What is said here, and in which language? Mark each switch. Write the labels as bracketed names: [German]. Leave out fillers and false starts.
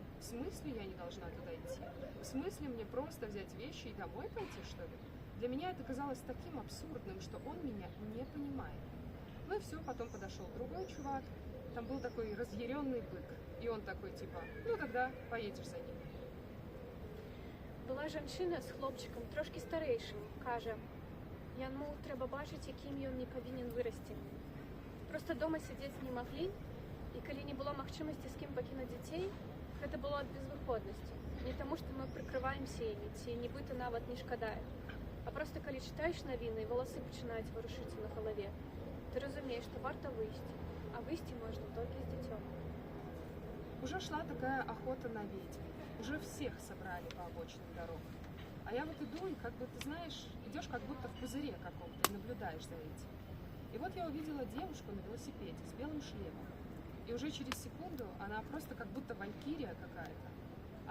[Russian] В смысле я не должна туда идти? В смысле мне просто взять вещи и домой пойти, что ли? Для меня это казалось таким абсурдным, что он меня не понимает. Ну и все, потом подошел другой чувак, там был такой разъяренный бык. И он такой, типа, ну тогда поедешь за ним. [Belarusian] Была жанчына з хлопчыкам, трошкі старэйшым, кажа, яму трэба бачыць, якім ён не павінен вырасці. Проста дома сядзець не маглі, і калі не было магчымасці з кім пакінуць дзяцей, гэта было ад безвыходнасці. Не таму, што мы прыкрываемся імі, ці нібыта нават не шкадае. А проста калі чытаеш навіны, валасы пачынаюць варушыцца на галаве, ты разумееш, што варта выйсці, а выйсці можна толькі з дзіцём. [Russian] Уже шла такая охота на ведьм. Уже всех собрали по обочинам дорог. А я вот иду, и как бы, ты знаешь, идешь как будто в пузыре каком-то, и наблюдаешь за этим. И вот я увидела девушку на велосипеде с белым шлемом. И уже через секунду она просто как будто валькирия какая-то.